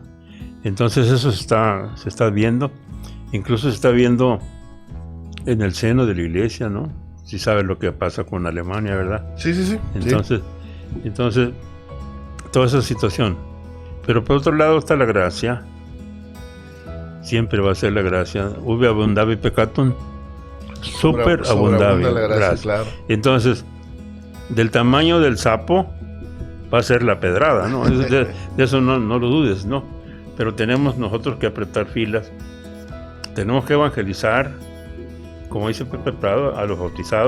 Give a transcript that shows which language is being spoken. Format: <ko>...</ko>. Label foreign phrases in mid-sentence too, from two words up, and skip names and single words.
<es>Entonces eso se está viendo, incluso se está viendo en el seno de la iglesia, ¿no? Si sabes lo que pasa con Alemania, ¿verdad? Sí. Entonces, toda esa situación. Pero por otro lado está la gracia. Siempre va a ser la gracia.</es> <la>Ubi abundavi peccatum, super abundavi</la> <es>la gracia, gracia. claro. Entonces, del tamaño del sapo va a ser la pedrada, ¿no? De eso no lo dudes, ¿no? Pero tenemos nosotros que apretar filas. Tenemos que evangelizar, como dice Pepe Prado, a los bautizados.</es>